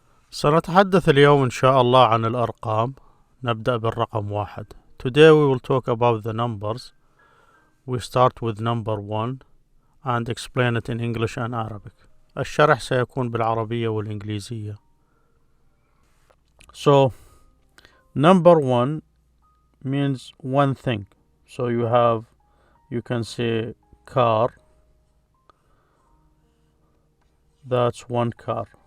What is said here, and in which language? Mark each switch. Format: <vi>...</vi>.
<ar>سنتحدث اليوم إن شاء الله عن الأرقام. نبدأ بالرقم 1.</ar> <en>Today we will talk about the numbers. We start with number 1 and explain it in English and Arabic.</en> <ar>الشرح سيكون بالعربية والإنجليزية.</ar> <en>So, number 1 means one thing. So you can say car. That's one car.</en>